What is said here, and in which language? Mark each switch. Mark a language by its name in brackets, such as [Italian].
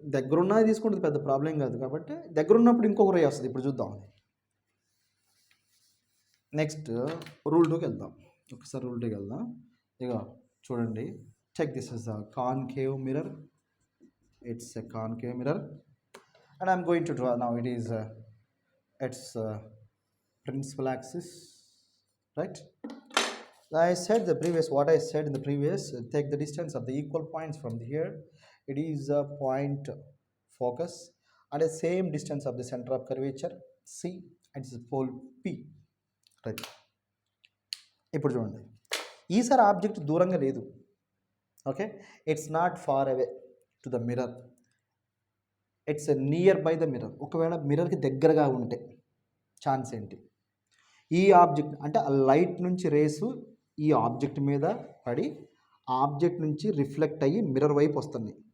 [Telugu] దగ్గరున్నది తీసుకుంటే పెద్ద ప్రాబ్లం కాదు, కాబట్టి దగ్గర ఉన్నప్పుడు ఇంకొక రే వస్తుంది. ఇప్పుడు చూద్దాం. నెక్స్ట్ రూల్ 2కి వెళ్దాం. ఒకసారి రూల్ 2కి వెళ్దాం. ఇక చూడండి, [English] Check this is a concave mirror. It's a concave mirror, and I'm going to draw now. It is its principal axis, right? What I said in the previous, take the distance of the equal points from here. It is a point focus and the same distance of the center of curvature C, and it's a pole P, right? [Telugu] ఇప్పుడు చూడండి, ఈసారి object దూరంగా లేదు. [English] Okay, it's not far away to the mirror, it's near by the mirror. [Telugu] ఒకవేళ మిర్రర్కి దగ్గరగా ఉంటే chance ఏంటి? ఈ ఆబ్జెక్ట్ అంటే ఆ లైట్ నుంచి రేసు ఈ ఆబ్జెక్ట్ మీద పడి ఆబ్జెక్ట్ నుంచి రిఫ్లెక్ట్ అయ్యి మిర్రర్ వైపు వస్తుంది.